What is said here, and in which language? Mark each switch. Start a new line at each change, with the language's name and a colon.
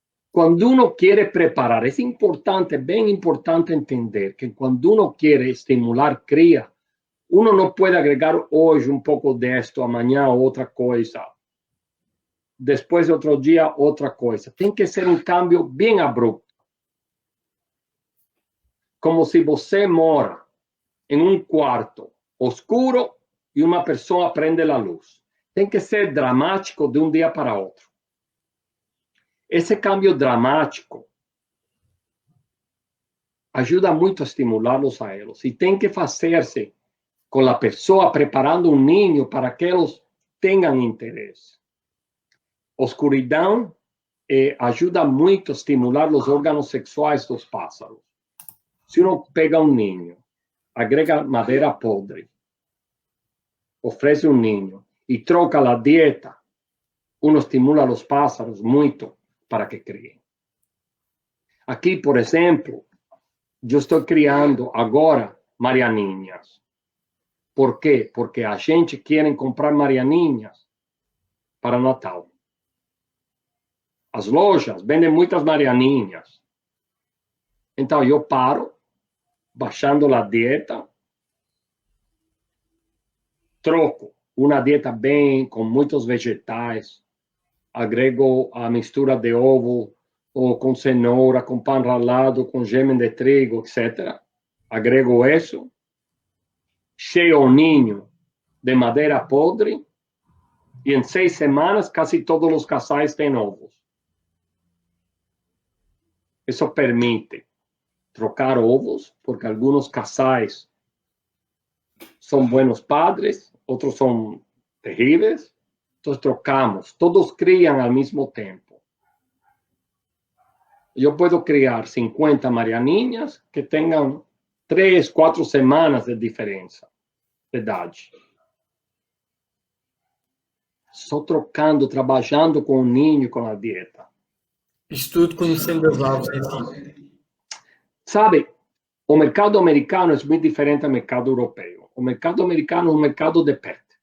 Spanish: Cuando uno quiere preparar, es importante, bien importante entender que cuando uno quiere estimular cría, uno no puede agregar hoy un poco de esto, mañana otra cosa, después de otro día otra cosa. Tiene que ser un cambio bien abrupto. Como si você mora en un cuarto oscuro y una persona prende la luz. Tiene que ser dramático de un día para otro.
Portuguese: Esse cambio dramático ajuda muito a estimulá-los a eles. E tem que fazer-se com a pessoa preparando um ninho para que eles tenham interesse. Oscuridão ajuda muito a estimular os órgãos sexuais dos pássaros. Se uno pega um ninho, agrega madeira podre, oferece um ninho e troca a dieta, uno estimula os pássaros muito para que críen.
Spanish: Aquí, por ejemplo, yo estoy criando ahora marianinhas. ¿Por qué? Porque
Portuguese: a gente
Spanish: quiere comprar marianinhas para Natal.
Portuguese: As lojas venden muitas marianinhas. Então, eu paro, baixando a dieta, troco uma dieta bem, com muitos vegetais, agrego a mistura de ovo, ou com cenoura, com pão ralado, com germen de trigo, etc. Agrego isso, cheio o ninho de madeira podre, e em 6 semanas, quase todos os casais têm ovos. Isso permite trocar ovos, porque alguns casais são
Spanish: buenos padres,
Portuguese: outros são terríveis.
Spanish: Entonces trocamos, todos crían al mismo tiempo. Yo puedo criar 50 marianinhas que tengan 3, 4 semanas de diferencia de edad.
Portuguese: só trocando, trabalhando com o ninho e com a dieta. Isto tudo conhecendo as aves em si. Sabe, o mercado americano é muito diferente do mercado europeu. O mercado americano é um mercado de pet.